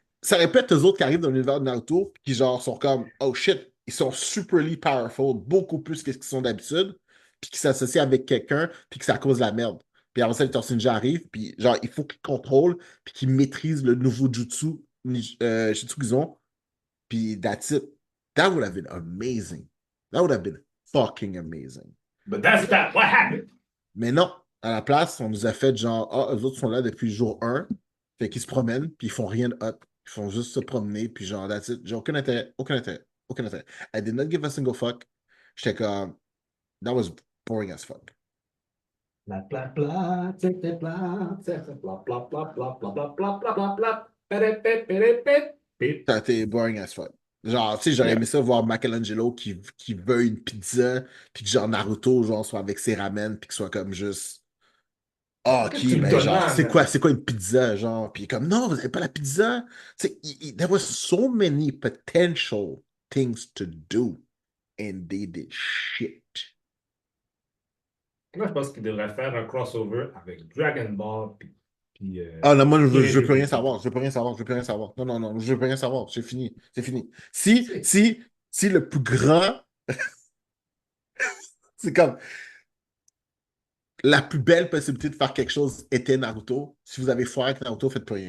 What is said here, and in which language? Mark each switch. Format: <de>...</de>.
<fr>Ça aurait pu être eux autres qui arrivent dans l'univers de Naruto, qui genre sont comme,</fr> <en>oh shit,</en> <fr>ils sont</fr> <en>superly powerful,</en> <fr>beaucoup plus que ce qu'ils sont d'habitude, puis qui s'associent avec quelqu'un, puis que ça cause la merde. Puis après ça, les Tortues Ninja arrivent, puis genre, il faut qu'ils contrôlent, puis qu'ils maîtrisent le nouveau jutsu, jutsu qu'ils ont, puis</fr> <en>that's it. That would have been amazing. That would have been fucking amazing. But that's not what happened.</en> <fr>Mais non, à la place, on nous a fait genre, ah, eux autres sont là depuis le jour un. Fait qu'ils se promènent, puis ils font rien de hot. Ils font juste se promener, puis genre,</fr> <en>that's it.</en> <fr>J'ai aucun intérêt, aucun intérêt, aucun intérêt.</fr> <en>I did not give a single fuck.</en> <fr>J'étais comme,</fr> <en>that was boring as fuck. Bla bla bla, c'était bla, c'était bla bla bla bla bla bla bla bla bla bla. Péré, péré, péré, péré.</en> <fr>Ça a été</fr> <en>boring as fuck.</en> <fr>Genre, tu sais, j'aurais</fr> <en>Yeah.</en> <fr>aimé ça voir Michelangelo qui veut une pizza, puis que genre Naruto, genre, soit avec ses ramen, puis qu'il soit comme juste. Ah, Qu'est-ce que tu ok, me ben genre, demandes? c'est quoi une pizza, genre? Puis comme, non, vous n'avez pas la pizza. Tu sais,</fr> <en>there was so many potential things to do, and they did shit.</en> <fr>Moi, je pense qu'il devrait faire un crossover avec Dragon Ball Ah non, moi, je veux plus rien Irrésistible. savoir, je veux plus rien savoir, je veux plus rien savoir. Non, non, non, je veux plus rien savoir, c'est fini, c'est fini. C'est Si le plus grand, c'est comme, la plus belle possibilité de faire quelque chose était Naruto, si vous avez foiré avec Naruto, faites plus rien.</fr>